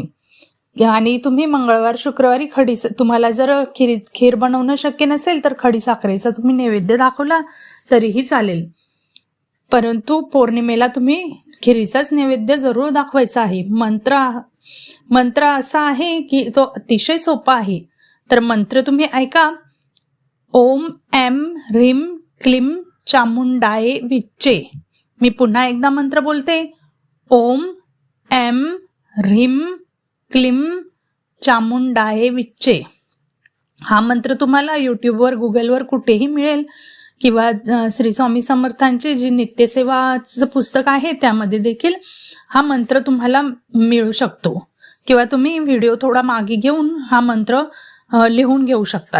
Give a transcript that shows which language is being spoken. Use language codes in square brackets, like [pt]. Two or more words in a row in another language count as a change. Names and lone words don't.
[mr] आणि तुम्ही मंगळवार, शुक्रवारी तुम्हाला जर खीर बनवणं शक्य नसेल तर खडी साखरेचा तुम्ही नैवेद्य दाखवला तरीही चालेल. परंतु पौर्णिमेला तुम्ही खिरीचाच नैवेद्य जरूर दाखवायचा आहे. मंत्र असा आहे की तो अतिशय सोपा आहे. तर मंत्र तुम्ही ऐका. [sa] ओम ऐं ह्रीं क्लीं चामुंडाय विच्चे. [mr] मी पुन्हा एकदा मंत्र बोलते. [sa] ओम ऐं ह्रीं क्लीं चामुंडाय विच्चे. [mr] हा मंत्र तुम्हाला यूट्यूबवर, गुगलवर कुठेही मिळेल किंवा श्री स्वामी समर्थांचे जे नित्यसेवाचं पुस्तक आहे त्यामध्ये देखील हा मंत्र तुम्हाला मिळू शकतो. किंवा तुम्ही व्हिडिओ थोडा मागे घेऊन हा मंत्र लिहून घेऊ शकतात.